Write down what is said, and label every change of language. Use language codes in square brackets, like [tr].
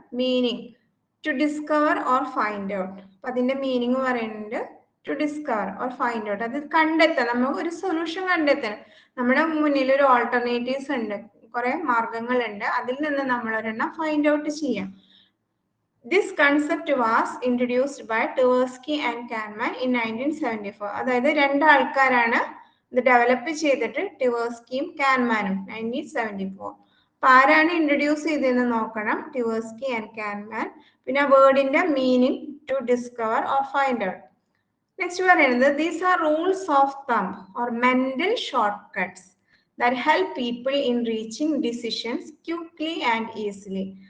[en] Meaning to discover or find out. [ml] അപ്പൊ അതിന്റെ meaning പറയുന്നുണ്ട് [en] To discover or find out. [ml] അത് കണ്ടെത്താൻ, നമുക്ക് ഒരു സൊല്യൂഷൻ കണ്ടെത്താൻ. നമ്മുടെ മുന്നിൽ ഒരു ഓൾട്ടർനേറ്റീവ്സ് ഉണ്ട്, കുറെ മാർഗങ്ങളുണ്ട്, അതിൽ നിന്ന് നമ്മൾ ഒരെണ്ണം ഫൈൻഡ് ഔട്ട് ചെയ്യാം. [en] This concept was introduced by Tversky and Kahneman in 1974. [ml] അതായത് രണ്ട് ആൾക്കാരാണ് ഇത് ഡെവലപ്പ് ചെയ്തിട്ട്, ടിവേഴ്സ്കിയും കാൻമാനും 1974. അപ്പൊ ആരാണ് ഇൻട്രൊഡ്യൂസ് ചെയ്തതെന്ന് നോക്കണം, ടിവേഴ്സ്കി ആൻഡ് കാൻമാൻ. പിന്നെ വേർഡിന്റെ meaning [en] To discover or find out. Next പറയുന്നത് these are rules of thumb or mental short cuts that help people in reaching decisions quickly and easily.